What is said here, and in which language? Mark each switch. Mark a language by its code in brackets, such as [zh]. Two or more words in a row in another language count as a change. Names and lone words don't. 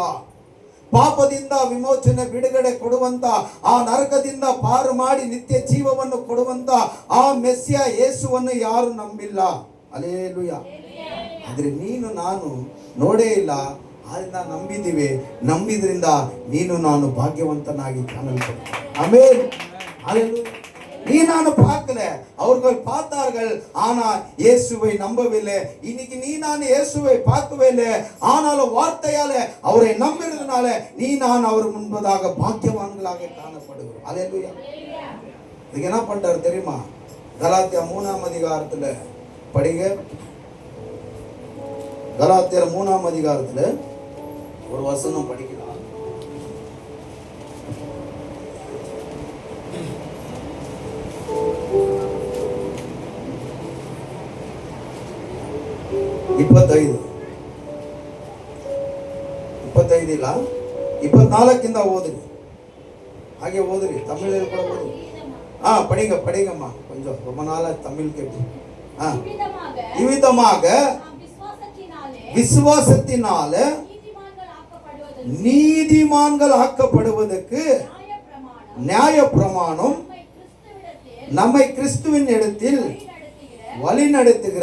[kn] ಪಾಪದಿಂದ ವಿಮೋಚನೆ ಬಿಡುಗಡೆ ಕೊಡುವಂತ, ಆ ನರಕದಿಂದ ಪಾರು ಮಾಡಿ ನಿತ್ಯ ಜೀವವನ್ನು ಕೊಡುವಂತ ಆ ಮೆಸ್ಸಿಯ ಯೇಸುವನ್ನು ಯಾರು ನಂಬಿಲ್ಲ. ಹಲ್ಲೆಲೂಯಾ. ಆದ್ರೆ ನೀನು ನಾನು ನೋಡೇ ಇಲ್ಲ, ಆದ್ರಿಂದ ನಂಬಿದ್ದೀವಿ. ನಂಬಿದ್ರಿಂದ ನೀನು ನಾನು ಭಾಗ್ಯವಂತನಾಗಿ ಕಾಣಲ್ಪಡ್ತೀನಿ. [ta] ஆமென். ஹல்லேலூயா. நீ நான் பார்க்கல, அவர்கள் பார்த்தார்கள், ஆனால் இயேசுவை நம்பவில்லை. இன்னைக்கு நீ நான் இயேசுவை பார்க்கவே இல்லை, ஆனாலும் வார்த்தையால அவரை நம்பினதுனால நீ நான் அவர் முன்பதாக பாக்கியவான்களாக காணப்படுகிறோம். ஹல்லேலூயா. இதுக்கு என்ன பண்றாரு தெரியுமா? கலாத்தியர் 3ஆம் அதிகாரத்துல படிங்க. கலாத்தியர் 3ஆம் அதிகாரத்துல ஒரு வசனம் படிக்கலாம். [kn] ಇಪ್ಪತ್ತೈದು ಇಲ್ಲ, 24 ಓದ್ರಿ. ಹಾಗೆ ಓದ್ರಿ, ತಮಿಳಲ್ಲಿ ಕೂಡ ಓದ್ರಿ. [ta] படிங்கம்மா கொஞ்சம், ரொம்ப நாளா தமிழ் கேட்டு. இவ்விதமாக விசுவாசத்தினால நீதிமான்கள் ஆக்கப்படுவதற்கு நியாய பிரமாணம் நம்மை கிறிஸ்துவின் இடத்தில் வழி நடத்துகிற.